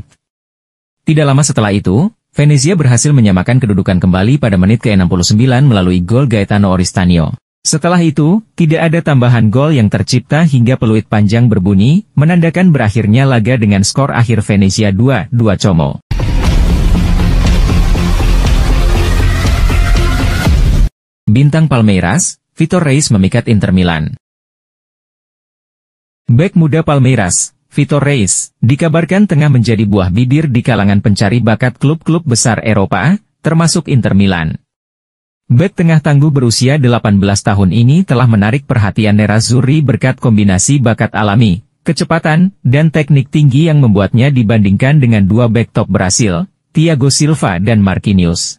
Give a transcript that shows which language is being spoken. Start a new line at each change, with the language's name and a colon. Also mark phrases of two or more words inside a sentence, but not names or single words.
Indonesian: Tidak lama setelah itu, Venezia berhasil menyamakan kedudukan kembali pada menit ke-69 melalui gol Gaetano Oristanio. Setelah itu, tidak ada tambahan gol yang tercipta hingga peluit panjang berbunyi, menandakan berakhirnya laga dengan skor akhir Venezia 2-2 Como. Bintang Palmeiras, Vitor Reis memikat Inter Milan. Bek muda Palmeiras, Vitor Reis, dikabarkan tengah menjadi buah bibir di kalangan pencari bakat klub-klub besar Eropa, termasuk Inter Milan. Bek tengah tangguh berusia 18 tahun ini telah menarik perhatian Nerazzurri berkat kombinasi bakat alami, kecepatan, dan teknik tinggi yang membuatnya dibandingkan dengan dua bek top Brasil, Thiago Silva dan Marquinhos.